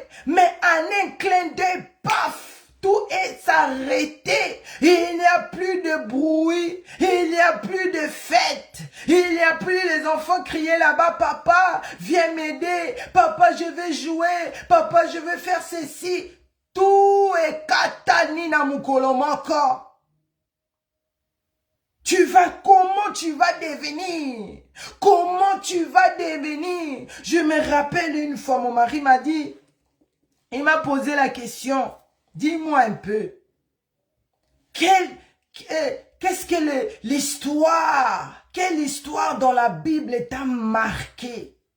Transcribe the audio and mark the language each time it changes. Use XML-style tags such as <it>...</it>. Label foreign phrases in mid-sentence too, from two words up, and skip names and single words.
<fr>Mais en un clin d'œil, paf, tout est arrêté. Il n'y a plus de bruit, il n'y a plus de fête. Il n'y a plus les enfants crier là-bas, papa, viens m'aider, papa, je vais jouer, papa, je vais faire ceci. Tout est</fr> <ln>katani na mukolo moko.</ln> <fr>Comment tu vas devenir? Comment tu vas devenir? Je me rappelle une fois, mon mari m'a dit, il m'a posé la question, dis-moi un peu, qu'est-ce que l'histoire, quelle histoire dans la Bible t'a marqué?</fr>